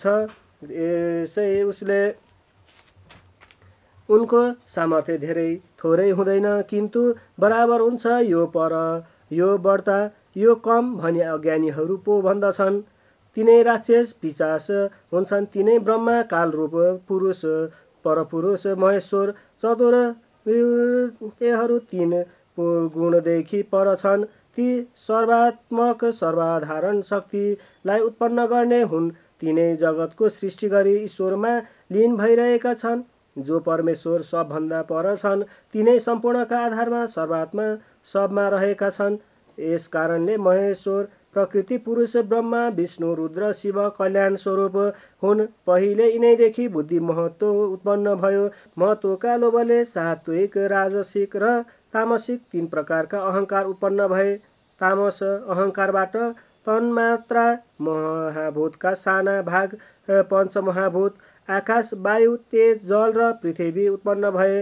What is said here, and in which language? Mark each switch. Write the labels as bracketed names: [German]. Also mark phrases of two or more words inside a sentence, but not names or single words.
[Nepali] यसै उसले उनको सामर्थ्य धेरै थोरै हुँदैन, किन्तु बराबर हुन्छ। यो पर यो बढ्ता यो कम भनी अज्ञानीहरू पो भन्दछन्। तिनै राक्षस पिशाच हुन्छन्, तिनै ब्रह्मा कालरूप पुरुष परपुरुष महेश्वर चतुर तेहरू तीन गुणदेखि पर छन्। ती सर्वात्मक सर्वधारण शक्तिलाई उत्पन्न गर्ने हुन्। तिनै जगतको सृष्टि गरी ईश्वरमा लीन भइरहेका छन्। जो परमेश्वर सबभन्दा पर छन् तिनै सम्पूर्णका आधारमा सर्वात्मा सबमा रहेका छन्। यस कारणले महेश्वर प्रकृति पुरुष ब्रह्मा विष्णु रुद्र शिव कल्याण स्वरूप हुन्। पहिले यिनैदेखि बुद्धि महत्त्व उत्पन्न भयो। महत्त्वका लोभले सात्विक राजसिक र तामसिक तीन प्रकारका अहङ्कार उत्पन्न भए। तामस अहङ्कारबाट तन्मात्रा महाभूतका साना भाग पञ्चमहाभूत आकाश वायु तेज जल र पृथ्वी उत्पन्न भए।